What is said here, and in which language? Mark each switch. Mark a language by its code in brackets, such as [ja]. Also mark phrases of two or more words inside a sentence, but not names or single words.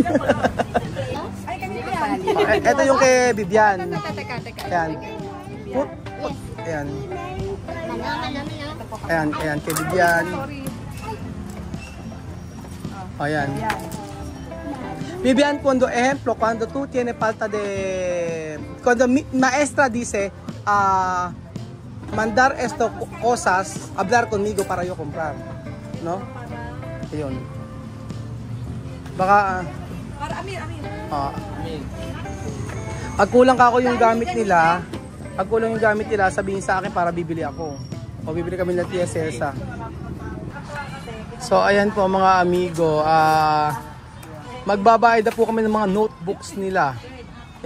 [tl] Ito yung kay Bibian. Ayan. Ayan. Ayan, kay Bibian. Ayan. Bibian, [es] cuando tú tienes falta de... Cuando maestra dice, mandar esto cosas, hablar conmigo para yo comprar. No? [tl] Ayun. Baka... [es] Para Amir. [tl] Pag kulang ka ako yung gamit nila, sabihin sa akin para bibili ako. O bibili kami ng Tia Celsa. So ayan po mga amigo, magbabayad na po kami ng mga notebooks nila.